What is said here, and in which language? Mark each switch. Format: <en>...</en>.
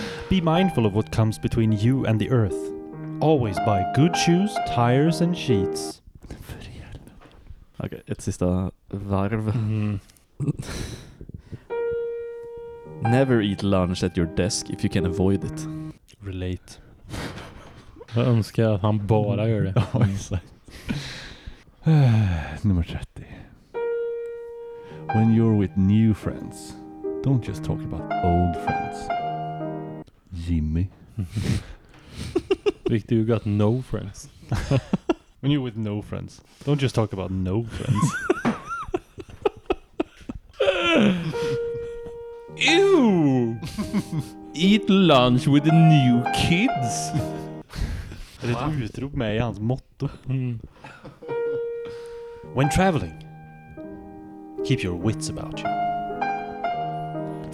<en>Be mindful of what comes between you and the earth. Always buy good shoes, tires and sheets.</en> <sv>Okej, ett sista varv. Mm.</sv> <en>Never eat lunch at your desk if you can avoid it. Relate.</en> <sv>Jag önskar att han bara gör det. Ja, exakt. Nummer 30.</sv> <en>When you're with new friends, don't just talk about old friends. Jimmy. Victor, you got no friends. When you're with no friends, don't just talk about no friends. Ew! Eat lunch with the new kids.</en> <sv>Är det ett utrop med i hans motto? Mm.</sv> <en>When traveling, keep your wits about you.</en>